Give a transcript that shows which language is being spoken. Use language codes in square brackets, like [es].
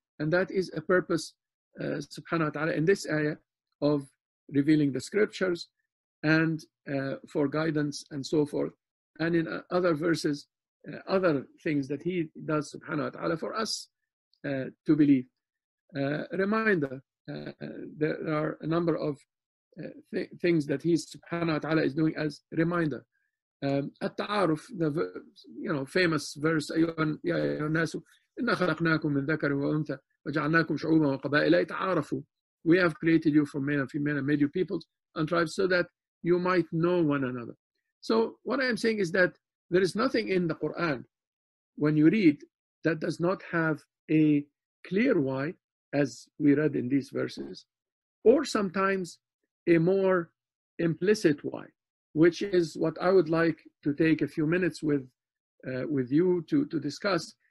[en] And that is a purpose, subhanahu wa ta'ala, in this ayah of revealing the scriptures and for guidance and so forth. And in other verses, other things that He does, subhanahu wa ta'ala, for us to believe. Reminder, there are a number of things that He, subhanahu wa ta'ala, is doing as reminder. [ar] التعارف, [en] the famous verse, [ar] يا أيها الناس إنا خلقناكم من ذكر وأنثى وجعلناكم شعوبا وقبائل لتعارفوا. [en] We have created you from male and female and made you peoples and tribes so that you might know one another. So what I am saying is that there is nothing in the Quran when you read that does not have a clear why, as we read in these verses, or sometimes a more implicit why, which is what I would like to take a few minutes with you to discuss.